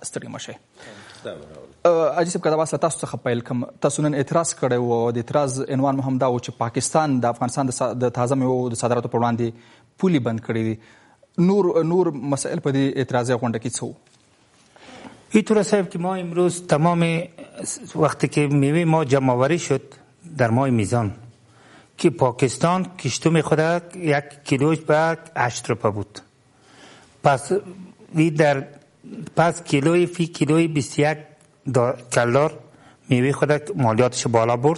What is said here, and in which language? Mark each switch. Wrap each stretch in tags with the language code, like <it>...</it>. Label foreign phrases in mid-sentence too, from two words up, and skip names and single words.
<ps>ستړي مشه. اجي صاحب، که دا بحث له تاسو څخه پیل کړم، تاسو نن اعتراض کړی و او د اعتراض عنوان مو هم دا و چې پاکستان د افغانستان د تازه میوو د صادراتو پر وړاندې پولی بند کړی دی. نور مسائل په دې اعتراضي غونډه کې څه وو؟</ps> <fa>اینطور صاحب که ما امروز تمام وقتی که میوه ما جمع‌آوری شد در ماه میزان که پاکستان کشتم خود 1 کیلوش به 8 روپیه بود، پس کیلوی فی کیلوی 21 کلدار میوه خود مالیاتش بالا برد.</fa>